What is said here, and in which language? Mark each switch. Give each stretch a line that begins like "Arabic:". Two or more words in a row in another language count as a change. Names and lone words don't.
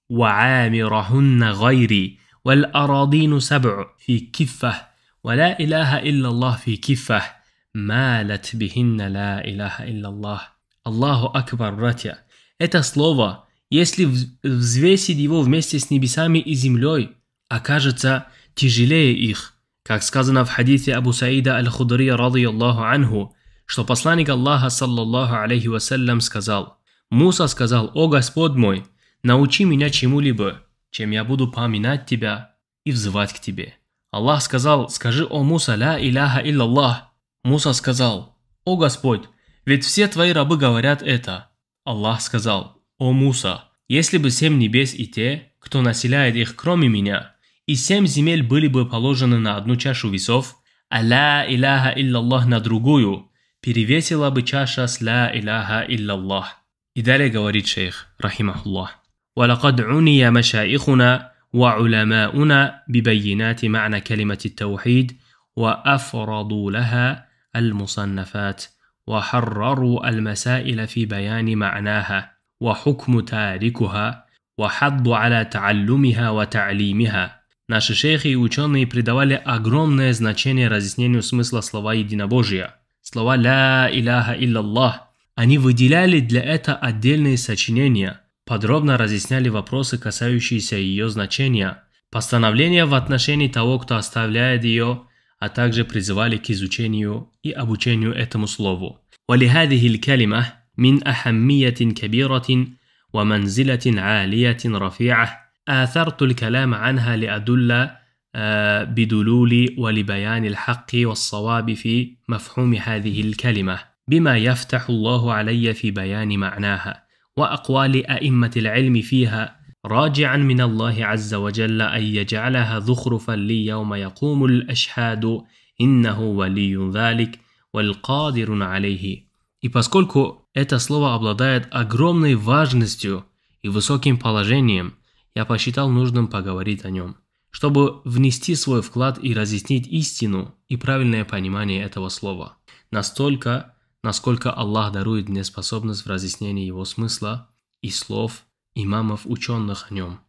Arabic: وعامرهن غيري والأراضين سبع في كفة ولا إله إلا الله في كفة مالت بهن لا إله إلا الله. الله أكبر,
Russian: братья. Это слово, если взвесить его вместе с небесами и землей, окажется тяжелее их. Как сказано в хадисе Абу Саида аль-Худри
Arabic: رضي الله عنه,
Russian: что посланник Аллаха
Arabic: صلى الله عليه وسلم
Russian: сказал: «Муса сказал: о Господь мой, научи меня чему-либо, чем я буду поминать тебя и взывать к тебе». Аллах сказал: «Скажи, о Муса,
Arabic: لا إله إلا الله».
Russian: Муса сказал: «О Господь, ведь все твои рабы говорят это». Аллах сказал: «О Муса, если бы 7 небес и те, кто населяет их кроме меня, и 7 земель были бы положены на одну чашу весов, а
Arabic: لا إله إلا الله
Russian: на другую, перевесила бы чаша с
Arabic: لا إله إلا الله».
Russian: И далее говорит шейх, рахимахуллах:
Arabic: ولقد عني مشايخنا وعلماؤنا ببينات معنى كلمة التوحيد وأفرضوا لها المصنفات وحرروا المسائل في بيان معناها وحكم تاركها وحض على تعلمها وتعليمها.
Russian: Наши шейхи и ученые придавали огромное значение разъяснению смысла слова единобожия, слова
Arabic: «لا إله إلا الله».
Russian: Они выделяли для этого отдельные сочинения, подробно разъясняли вопросы, касающиеся ее значения, постановления в отношении того, кто оставляет ее, а также призывали к изучению и обучению этому слову.
Arabic: وَلِهَذِهِ الْكَلِمَةِ مِنْ أَحَمِّيَّةٍ كَبِيرَةٍ وَمَنْزِلَةٍ عَالِيَةٍ رَفِيعَةٍ آثرت الكلام عنها لأدل بدلول ولبيان الحق والصواب في مفهوم هذه الكلمة بما يفتح الله علي في بيان معناها وأقوال أئمة العلم فيها راجعا من الله عز وجل أن يجعلها ذخرفا لي يوم يقوم الأشهاد إنه ولي ذلك والقادر عليه.
Russian: И поскольку это слово обладает огромной важностью и высоким положением, я посчитал нужным поговорить о нем, чтобы внести свой вклад и разъяснить истину и правильное понимание этого слова. Настолько, насколько Аллах дарует мне способность в разъяснении его смысла и слов имамов, ученых о нем.